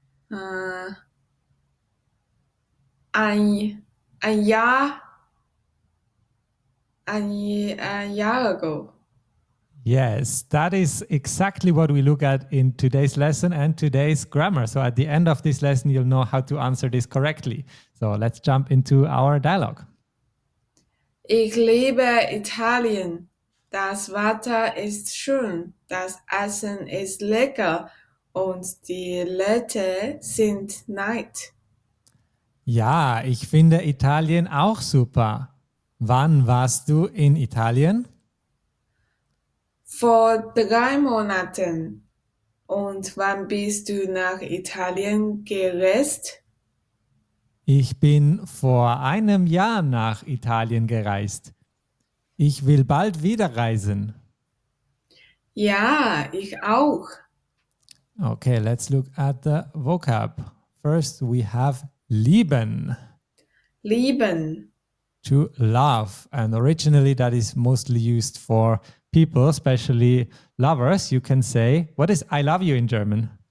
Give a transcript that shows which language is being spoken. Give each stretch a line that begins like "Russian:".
German: äh, ein Jahr, ein Jahr ago.
English: Yes, that is exactly what we look at in today's lesson and today's grammar. So at the end of this lesson, you'll know how to answer this correctly. So let's jump into our dialogue.
German: Ich liebe Italien. Das Wetter ist schön, das Essen ist lecker und die Leute sind nett. Ja, ich finde Italien auch super. Wann warst du in Italien? Vor 3 Monaten. Und wann bist du nach Italien gereist? Ich bin vor einem Jahr nach Italien gereist. Ich will bald wieder reisen. Ja, ich auch.
English: Okay, let's look at the vocab. First, we have lieben,
German: Lieben.
English: to love. And originally, that is mostly used for people, especially lovers. You can say, what is I love you in German?